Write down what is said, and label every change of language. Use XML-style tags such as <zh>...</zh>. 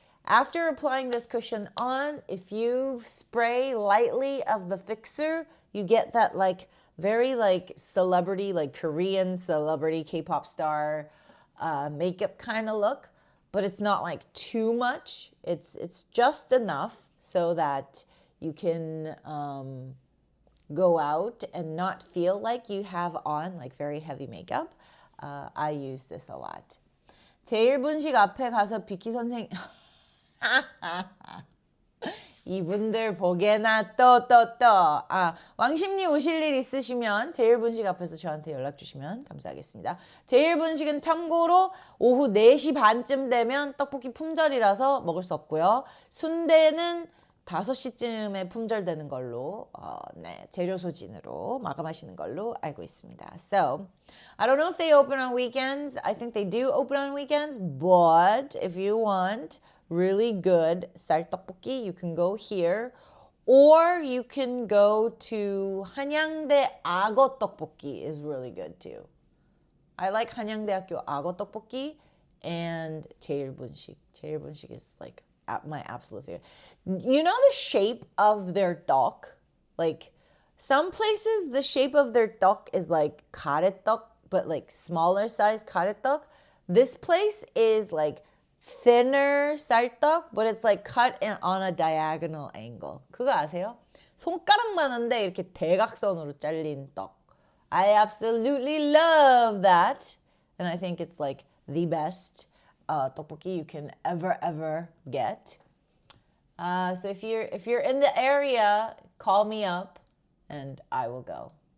<en>After applying this cushion on, if you spray lightly of the fixer, you get that like very like celebrity, like Korean celebrity K-pop star makeup kind of look, but it's not like too much. It's just enough so that you can go out and not feel like you have on like very heavy makeup. I use this a lot.</en> <ko>제1분식 앞에 가서 비키 선생 이분들 보게나 또. 왕십리 오실 일 있으시면 제1분식 앞에서 저한테 연락 주시면 감사하겠습니다. 제1분식은 참고로 오후 4시 반쯤 되면 떡볶이 품절이라서 먹을 수 없고요. 순대는 5시쯤에 품절되는 걸로 네, 재료 소진으로 마감하시는 걸로 알고 있습니다.</ko> <en>So, I don't know if they open on weekends. I think they do open on weekends, but if you want really good 쌀떡볶이, you can go here, or you can go to 한양대 악어 떡볶이 is really good too. I like 한양대학교 악어 떡볶이 and 제1분식. 제1분식 is like my absolute favorite. You know the shape of their 떡? Like some places the shape of their 떡 is like 가래떡, but like smaller size 가래떡. This place is like thinner 쌀떡, but it's like cut on a diagonal angle.</en> <ko>그거 아세요? 손가락만한데 이렇게 대각선으로 잘린 떡.</ko> <en>I absolutely love that. And I think it's like the best 떡볶이 you can ever get. So if you're in the area, call me up and I will go.</en>